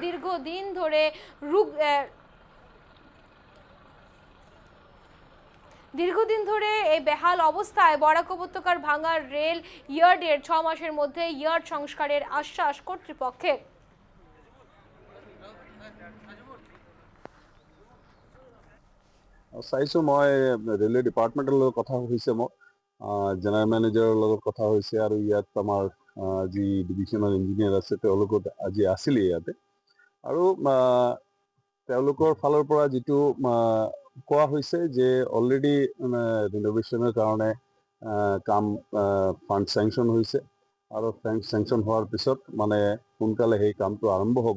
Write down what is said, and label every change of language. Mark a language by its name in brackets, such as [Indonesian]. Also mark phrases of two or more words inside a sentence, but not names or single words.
[Bangla] দীর্ঘদিন ধরে এই বেহাল অবস্থায় বরাক উপত্যকার ভাঙা রেল ইয়ার্ডের 6 মাসের মধ্যে ইয়ার্ড সংস্কারের আশ্বাস কর্তৃপক্ষের। [Assamese] চাইছো মই [English] railway departmentৰ [Assamese] লগত কথা হৈছে, মোৰ [English] general managerৰ [Assamese] লগত কথা হৈছে আৰু ইয়াত আমাৰ যি [English] divisional engineer [Assamese] আছে তেওঁলোকত আজি আছিলে ইয়াতে। আৰু তেওঁলোকৰ ফালৰ পৰা যিটো কোৱা হৈছে যে [English] already renovationৰ [Assamese] কাৰণে কাম [English] fund sanction [Assamese] হৈছে আৰু চেংচন হোৱাৰ পিছত মানে সোনকালে সেই কামটো আৰম্ভ হ'ব।